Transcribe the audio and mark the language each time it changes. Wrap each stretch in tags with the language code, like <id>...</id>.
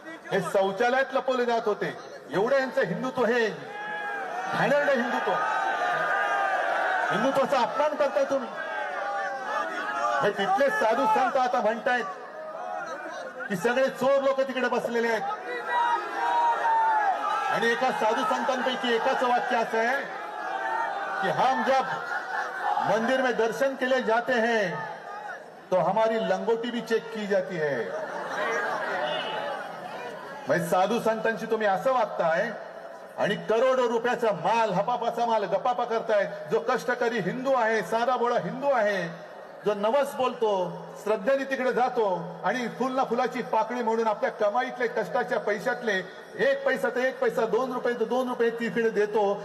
<mr>हे शौचालयात लपवले जात होते. एवढं यांचं हिंदुत्व हे घाणेरडं हिंदुत्व, हिंदुत्वाचा अपमान करताय तुम्ही. हे तिथले साधू संत आता म्हणतायत की सगळे चोर लोक तिकडे बसलेले आहेत. आणि एका साधू संतांपैकी एकाचं वाक्य असं आहे कि</mr> <hi>हम जब मंदिर में दर्शन के लिए जाते हैं तो हमारी लंगोटी भी चेक की जाती है.</hi> <mr>म्हणजे साधू संतांशी तुम्ही असं वागताय आणि करोडो रुपयाचा माल, हपापाचा माल गपापा करताय. जो कष्टकरी हिंदू आहे, साधा भोळा हिंदू आहे, जो नवस बोलतो, श्रद्धेने तिकडे जातो आणि फुल ना फुलाची पाकळी म्हणून आपल्या कमाईतले, कष्टाच्या पैशातले एक पैसा तर एक पैसा, 2 रुपये तर 2 रुपये तिकडे देतो.</mr>